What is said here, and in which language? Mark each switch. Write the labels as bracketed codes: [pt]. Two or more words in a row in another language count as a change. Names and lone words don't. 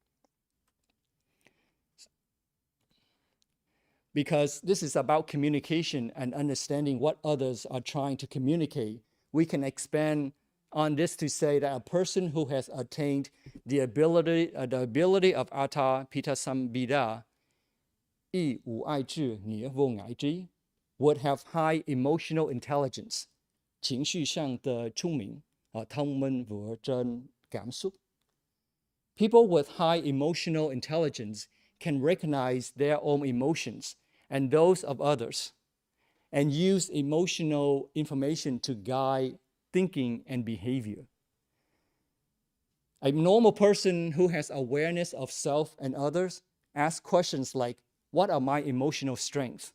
[en] Because this is about communication and understanding what others are trying to communicate, we can expand on this to say that a person who has attained the ability of Atta Pita Sambida, would have high emotional intelligence, [zh] 情绪上的聪明， [vi] thông minh vừa trên cảm xúc. [en] People with high emotional intelligence can recognize their own emotions and those of others, and use emotional information to guide thinking and behavior. A normal person who has awareness of self and others asks questions like, what are my emotional strengths?